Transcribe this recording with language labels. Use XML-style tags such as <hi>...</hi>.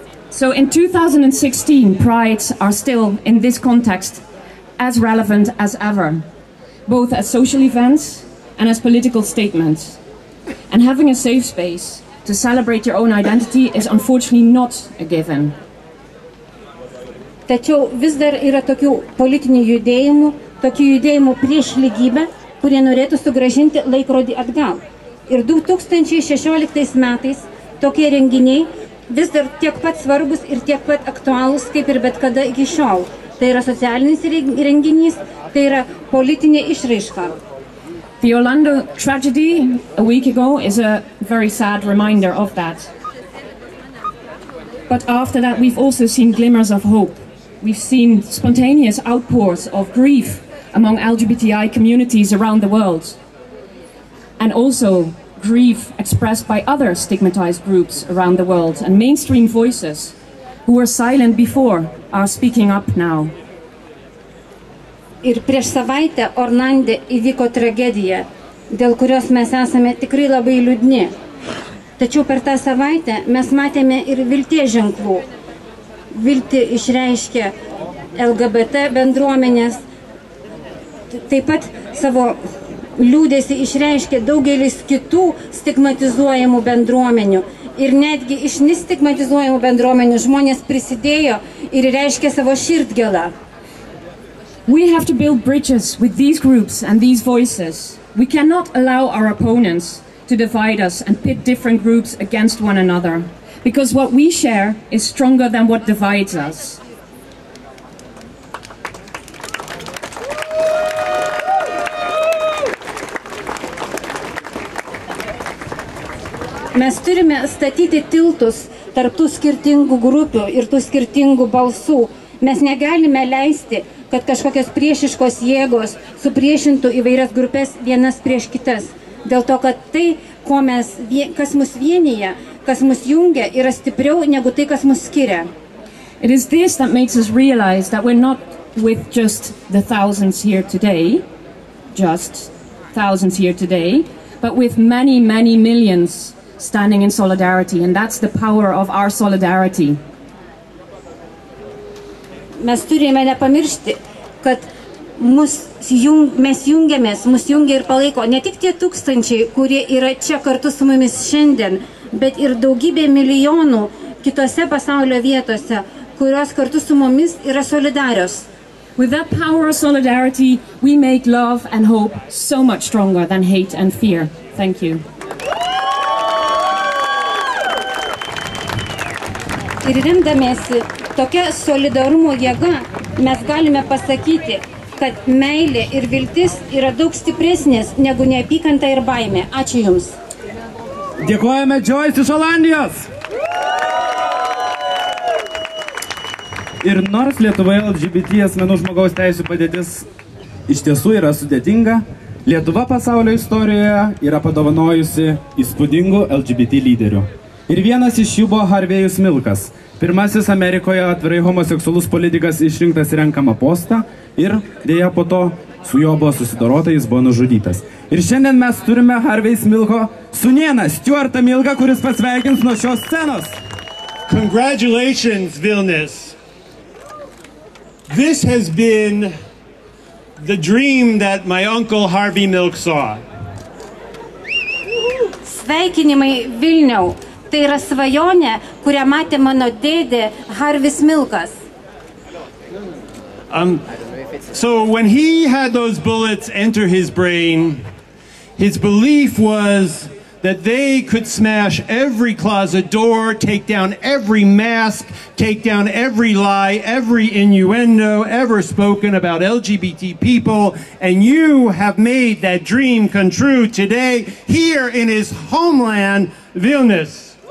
<en>So in 2016, prides are still, in this context, as relevant as ever, both as social events and as political statements. And having a safe space to celebrate your own identity is unfortunately not a given.</en> <lt>Tačiau vis dar yra tokių politinių judėjimų, tokių judėjimų prieš lygybę, kurie norėtų sugrąžinti laikrodį atgal. Ir 2016 metais tokie renginiai vis dar tiek pat svarbus ir tiek pat aktualūs, kaip ir bet kada iki šiol. Tai yra socialinis renginys, tai yra politinė išraiška.</lt> <en>The Orlando tragedy a week ago is a very sad reminder of that. But after that, we've also seen glimmers of hope. we've seen spontaneous outpours of grief among LGBTI communities around the world, and also grief expressed by other stigmatized groups around the world, and mainstream voices who were silent before are speaking up now.</en> <lt>Ir prieš savaitę Orlande įvyko tragedija, dėl kurios mes esame tikrai labai liūdni. Tačiau per tą savaitę mes matėme ir vilties ženklų. Viltį išreiškė LGBT bendruomenės, taip pat savo liūdesį išreiškė daugelis kitų stigmatizuojamų bendruomenių. Ir netgi iš nestigmatizuojamų bendruomenių žmonės prisidėjo ir reiškė savo širdgėlą.</lt> <en>We have to build bridges with these groups and these voices. We cannot allow our opponents to divide us and pit different groups against one another, because what we share is stronger than what divides us.</en> <lt>Mes turime statyti tiltus tarp tų skirtingų grupių ir tų skirtingų balsų. Mes negalime leisti, kad kažkokios priešiškos jėgos supriešintų įvairias grupės vienas prieš kitas. Dėl to, kad tai, kas mus vienyje, kas mus jungia, yra stipriau negu tai, kas mus skiria.</lt> <en>It is this that makes us realize that we're not with just the thousands here today, but with many, many millions standing in solidarity, and that's the power of our solidarity.</en> <lt>Mes turime nepamiršti, kad mes jungiamės, mus jungia ir palaiko ne tik tie tūkstančiai, kurie yra čia kartu su mumis šiandien, bet ir daugybė milijonų kitose pasaulio vietose, kurios kartu su mumis yra solidarios.</lt> <en>With that power of solidarity, we make love and hope so much stronger than hate and fear. Thank you.</en> <lt>Ir remdamiesi tokia solidarumo jėga, mes galime pasakyti, kad meilė ir viltis yra daug stipresnės negu neapykanta ir baimė. Ačiū Jums. Dėkojame Joyce iš Olandijos. Ir nors Lietuvoje LGBT asmenų žmogaus teisių padėtis iš tiesų yra sudėtinga, Lietuva pasaulio istorijoje yra padovanojusi įspūdingų LGBT lyderių. Ir vienas iš jų buvo Harvėjus Milkas, pirmasis Amerikoje atvirai homoseksualus politikas išrinktas į renkamą postą ir dėja po to su juo buvo susidorota, jis buvo nužudytas. Ir šiandien mes turime Harvėjus Milko sūnėną, Stuartą Milką, kuris pasveikins nuo šios scenos.</lt> <en>Congratulations, Vilnius. This has been the dream that my uncle Harvey Milk saw.</en> <lt>Sveikinimai Vilniau. Tai yra svajonė, kurią matė mano dėdė Harvis Milkas.</lt> <en>So when he had those bullets enter his brain, his belief was that they could smash every closet door, take down every mask, take down every lie, every innuendo ever spoken about LGBT people, and you have made that dream come true today here in his homeland, Vilnius.</en>